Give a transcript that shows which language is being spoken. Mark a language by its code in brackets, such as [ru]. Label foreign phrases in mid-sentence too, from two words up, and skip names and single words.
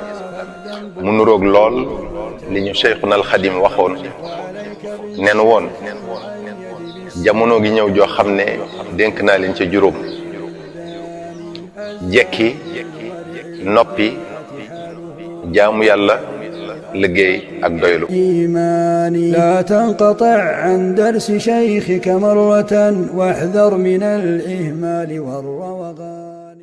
[wo] mu nuroog lool li ñu Cheikhuna al Xadim waxoon nen woon jamono gi ñëw joo xam ne dénk naa leen ca juróom: jekki, noppi, jaamu yàlla, liggéey ak doylu. [ar] لا تنقطع عن درس شيخك مرة واحذر من الإهمال والروغان.